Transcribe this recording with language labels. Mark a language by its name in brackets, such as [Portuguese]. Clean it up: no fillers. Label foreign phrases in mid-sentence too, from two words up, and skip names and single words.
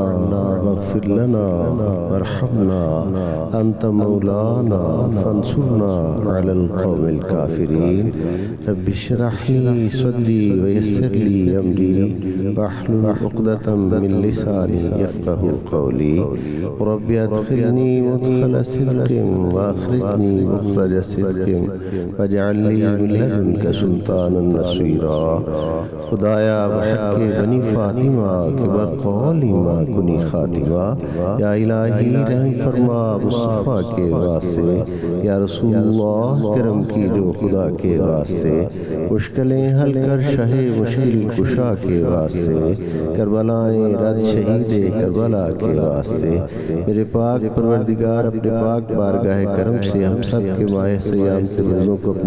[Arabic] واغفر لنا وارحمنا أنت مولانا فانصرنا على القوم الكافرين رب اشرح لي صدري ويسر لي أمري واحلل عقدة من لساني يفقه قولي رب ادخلني مدخل صدق واخرجني مخرج صدق واجعل لي من لدنك سلطانا نصيرا [Persian] خدایا بحق بنی فاطمہ کے برقول ما کنی خاتمہ [Urdu] یا الہی رحم فرما مصطفیٰ کے واسطے [Arabic] یا رسول اللہ [Urdu] کرم کی جو خدا کے واسطے مشکلیں حل کر شہ مشکل کشا کے واسطے کربلائیں رد شہید کربلا کے واسطے میرے پاک پروردگار اپنے پاک بارگاہ کرم سے ہم سب کے ماہ سیام سے روزوں کو اپنی